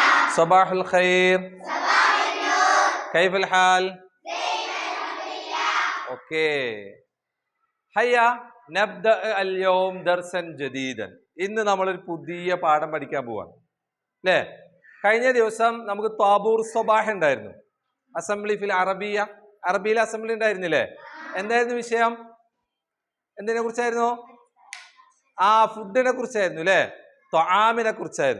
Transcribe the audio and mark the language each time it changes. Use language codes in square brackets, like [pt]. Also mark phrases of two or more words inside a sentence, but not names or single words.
[ar] صباح الخير. كيف الحال؟ اوكي. هيا نبدأ اليوم درسا جديدا. [ml] ഇന്ന് നമ്മൾ ഒരു പുതിയ പാഠം പഠിക്കാൻ പോവാണ് അല്ലേ? കഴിഞ്ഞ ദിവസം നമുക്ക് [ar] طابور صباح [ml] ഉണ്ടായിരുന്നു. അസംബ്ലി [ar] في العربية, [ml] അറബിയിൽ അസംബ്ലി ഉണ്ടായിരുന്നില്ലേ? എന്തായിരുന്നു വിഷയം? എന്തിനെ കുറിച്ചായിരുന്നു? ഫുഡിനെ കുറിച്ചായിരുന്നു അല്ലേ? ത്വആമിനെ കുറിച്ചായിരുന്നു.